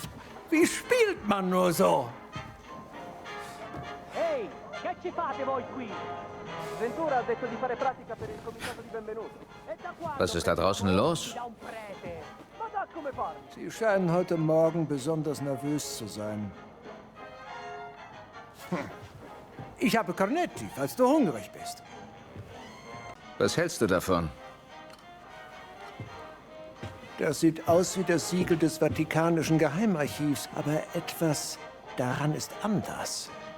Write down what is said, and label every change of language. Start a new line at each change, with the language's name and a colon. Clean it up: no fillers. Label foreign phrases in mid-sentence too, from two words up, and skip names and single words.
German: Wie spielt man nur so?
Italian: Ehi, che ci fate voi qui? Ventura ha detto di fare pratica per il comitato di benvenuto. E da quando
German: Was ist da draußen los?
Italian: da un prete? Ma da come fare?
German: Sie scheinen heute Morgen besonders nervös zu sein. Ich habe Cornetti, falls du hungrig bist. Was hältst du davon? Das sieht aus wie das Siegel des Vatikanischen Geheimarchivs, aber etwas daran ist anders.